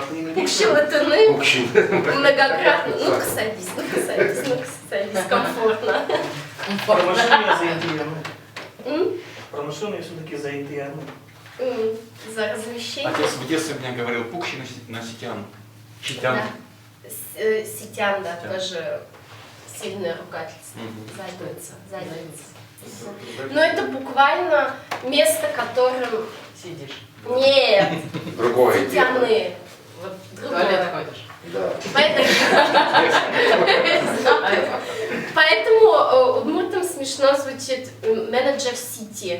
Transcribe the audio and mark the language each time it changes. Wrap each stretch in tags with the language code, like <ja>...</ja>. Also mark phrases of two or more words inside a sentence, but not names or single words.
<udm>Пукщилатыны Пукщитыны.</udm> <ru>многократно. Ну-ка садись, ну-ка садись, комфортно. Промышленные заинтересованы. М? Промышленные все-таки заинтересованы. За размещение. Отец в детстве мне говорил</ru> <udm>пукщи на сетян. Читян.</udm> <ru>Да. Ситян, да, тоже сильное ругательство. Задница. Но это буквально место, которым... Сидишь. Нет, Другое дело.</ru> <udm>ситяны.</udm> <ru>Вот в Другое. туалет ходишь. Да. Поэтому удмуртам смешно звучит менеджер Сити.</ru>